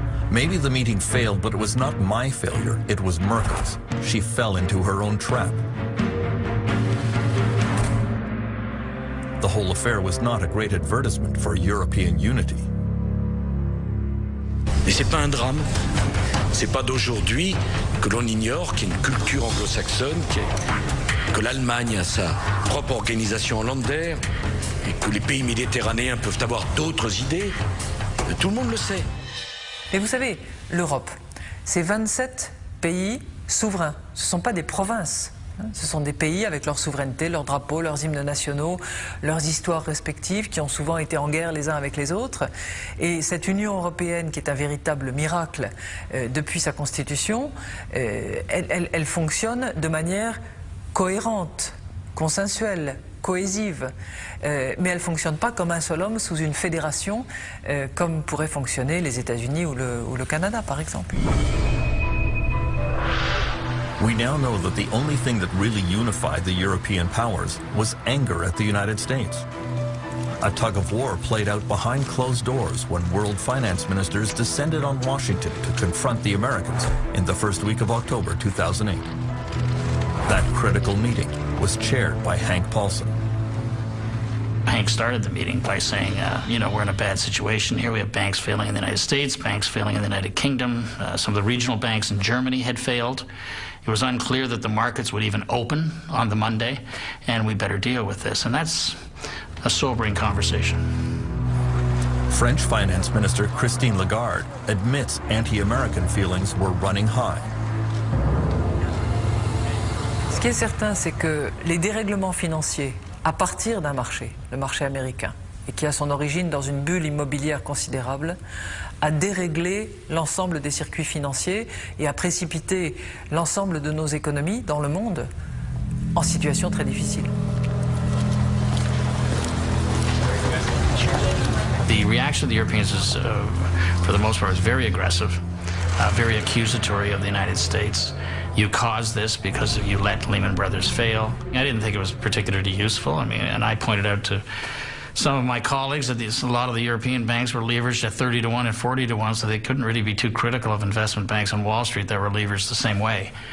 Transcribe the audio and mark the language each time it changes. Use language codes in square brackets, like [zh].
[en] Maybe the meeting failed, but it was not my failure, it was Merkel's. She fell into her own trap. The whole affair was not a great advertisement for European unity. [fr] Mais c'est pas un drame. C'est pas d'aujourd'hui que l'on ignore qu'il y a une culture anglo-saxonne, que l'Allemagne a sa propre organisation hollandaise et que les pays méditerranéens peuvent avoir d'autres idées. Tout le monde le sait. Mais vous savez, l'Europe, c'est 27 pays souverains. Ce ne sont pas des provinces. Ce sont des pays avec leur souveraineté, leurs drapeaux, leurs hymnes nationaux, leurs histoires respectives qui ont souvent été en guerre les uns avec les autres. Et cette Union européenne qui est un véritable miracle depuis sa constitution, elle fonctionne de manière cohérente, consensuelle, cohésive. Mais elle ne fonctionne pas comme un seul homme sous une fédération comme pourraient fonctionner les États-Unis ou le Canada par exemple. [en] We now know that the only thing that really unified the European powers was anger at the United States. A tug of war played out behind closed doors when world finance ministers descended on Washington to confront the Americans in the first week of October 2008. That critical meeting was chaired by Hank Paulson. Hank started the meeting by saying, you know, we're in a bad situation here. We have banks failing in the United States, banks failing in the United Kingdom. Some of the regional banks in Germany had failed. It was unclear that the markets would even open on the Monday, and we better deal with this. And that's a sobering conversation. French Finance Minister Christine Lagarde admits anti-American feelings were running high. [fr] qui est certain, c'est que les dérèglements financiers, à partir d'un marché, le marché américain, et qui a son origine dans une bulle immobilière considérable, a déréglé l'ensemble des circuits financiers et a précipité l'ensemble de nos économies dans le monde en situation très difficile. [en] The reaction of the Europeans is, for the most part, is very aggressive, very accusatory of the United States. You caused this because you let Lehman Brothers fail. I didn't think it was particularly useful. I mean, and I pointed out to some of my colleagues that a lot of the European banks were leveraged at 30 to 1 and 40 to 1, so they couldn't really be too critical of investment banks on Wall Street that were leveraged the same way.